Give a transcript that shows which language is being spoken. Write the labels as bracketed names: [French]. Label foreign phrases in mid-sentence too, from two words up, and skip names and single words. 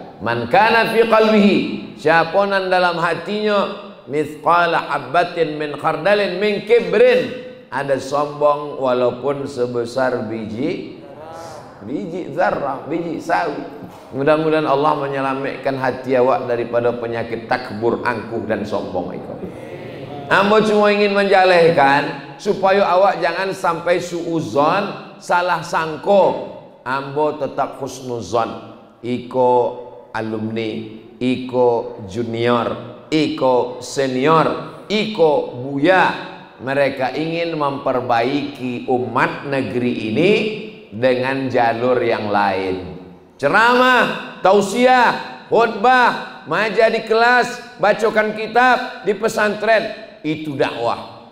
[Arabic] من كان في قلبه, [Minangkabau] siapa nan dalam hatinya [Arabic] مثقال حبة من خردل من كبر, [Minangkabau] ada sombong walaupun sebesar biji zarrah, biji sawi. [Indonesian] Mudah-mudahan Allah menyelamatkan hati awak daripada penyakit takbur, angkuh dan sombong itu. [Minangkabau] Ambo cuma ingin menjalehkan supaya awak jangan sampai suuzon, salah sangko. Ambo tetap husnuzon. Iko alumni, iko junior, iko senior, iko buya. [Indonesian] Mereka ingin memperbaiki umat negeri ini dengan jalur yang lain. Ceramah, tausiah, khutbah, maja di kelas, bacakan kitab di pesantren, itu dakwah.